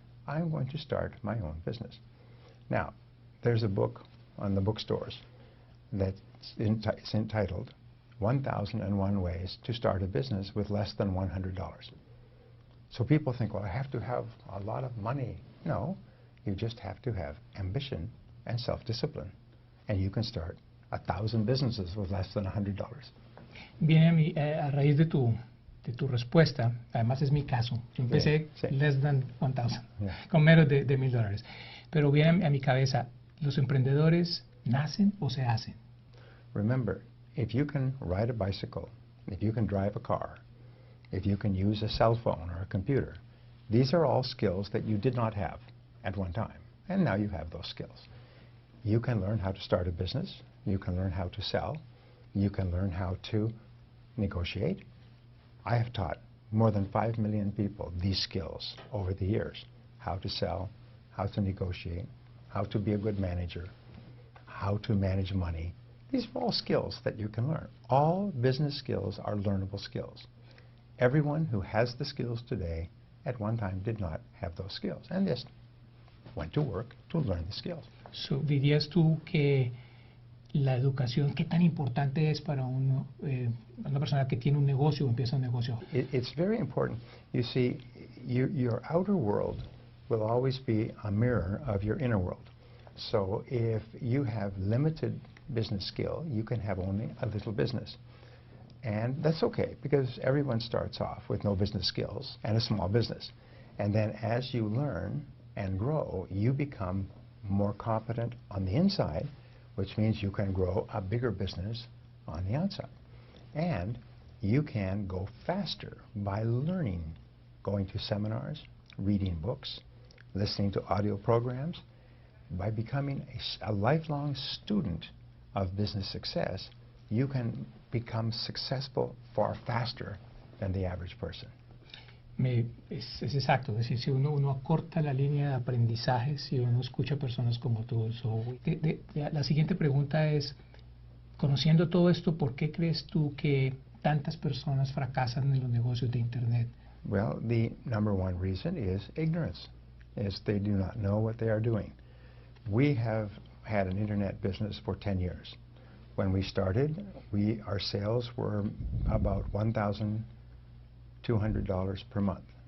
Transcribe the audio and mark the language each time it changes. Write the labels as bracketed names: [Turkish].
[English] I'm going to start my own business. Now, there's a book on the bookstores that's entitled 1001 Ways to Start a Business with Less Than $100. So people think, well, I have to have a lot of money. No, You just have to have ambition and self-discipline. And you can start 1,000 businesses with less than $100. [Spanish] Viene a raíz de tu respuesta, además es mi caso. Yo empecé [English] less than 1,000, [Spanish] con menos de $1,000. Pero viene a mi cabeza, ¿los emprendedores nacen o se hacen? [English] Remember, if you can ride a bicycle, if you can drive a car, if you can use a cell phone or a computer, these are all skills that you did not have at one time, and now you have those skills. You can learn how to start a business, you can learn how to sell, you can learn how to negotiate. I have taught more than 5 million people these skills over the years: how to sell, how to negotiate, how to be a good manager, how to manage money. These are all skills that you can learn. All business skills are learnable skills. Everyone who has the skills today at one time did not have those skills, and just went to work to learn the skills. [Spanish] So, ¿dirías tú que la educación, qué tan importante es para una persona que tiene un negocio o empieza un negocio? [English] It's very important. You see, your outer world will always be a mirror of your inner world. So if you have limited business skill, you can have only a little business. And that's okay, because everyone starts off with no business skills and a small business. And then as you learn and grow, you become more competent on the inside, which means you can grow a bigger business on the outside. And you can go faster by learning, going to seminars, reading books, listening to audio programs. By becoming a lifelong student of business success, you can become successful far faster than the average person. [Spanish] Es exacto, es decir, si uno acorta la línea de aprendizaje, si uno escucha a personas como tú. La siguiente pregunta es, conociendo todo esto, ¿por qué crees tú que tantas personas fracasan en los negocios de Internet? [English] Well, the number one reason is ignorance, is they do not know what they are doing. We have had an Internet business for 10 years. When we started, our sales were about $1,200 per month.